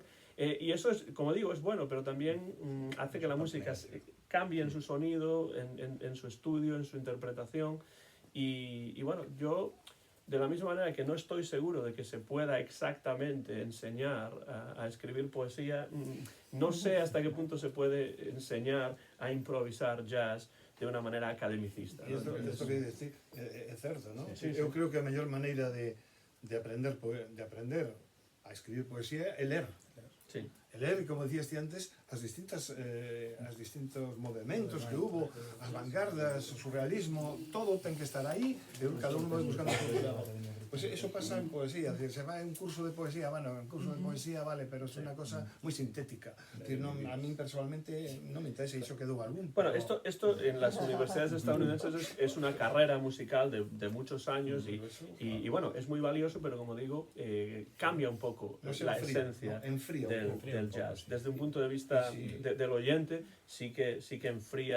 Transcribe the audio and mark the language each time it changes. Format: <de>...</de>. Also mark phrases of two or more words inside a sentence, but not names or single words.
<es>Y eso es, como digo, es bueno, pero también hace que la música cambie en su sonido, en su estudio, en su interpretación. Y bueno, yo, de la misma manera que no estoy seguro de que se pueda exactamente enseñar a escribir poesía, no sé hasta qué punto se puede enseñar a improvisar jazz de una manera academicista, ¿no?</es> <gl>Isto que decir é certo, non? Sí, Eu creo que a mellor maneira de aprender a escribir poesía é ler. Sí. Ler, como decías ti antes, as distintos movimentos que hubo, as vanguardas, o surrealismo, todo ten que estar aí, e cada uno vai buscando a poesía. Pois eso pasa en poesía, se vai un curso de poesía, bueno, un curso de poesía vale, pero é unha cosa moi sintética. A mí personalmente non me interesa, iso quedou algún.</gl> <es>Bueno, esto en las universidades estadounidenses es una carrera musical de muchos años y bueno, es muy valioso, pero como digo, cambia un poco la esencia del jazz. Desde un punto de vista del oyente, sí que enfría.</es>